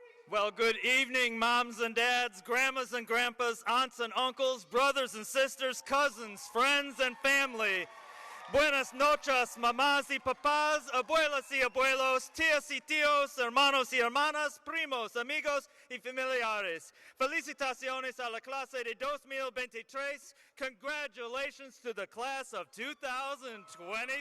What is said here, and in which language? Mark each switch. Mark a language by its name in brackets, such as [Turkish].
[English] Well, good evening, moms and dads, grandmas and grandpas, aunts and uncles, brothers and sisters, cousins, friends and family. [Spanish] Buenas noches, mamás y papás, abuelas y abuelos, tías y tíos, hermanos y hermanas, primos, amigos y familiares. Felicitaciones a la clase de 2023. [English] Congratulations to the class of 2023.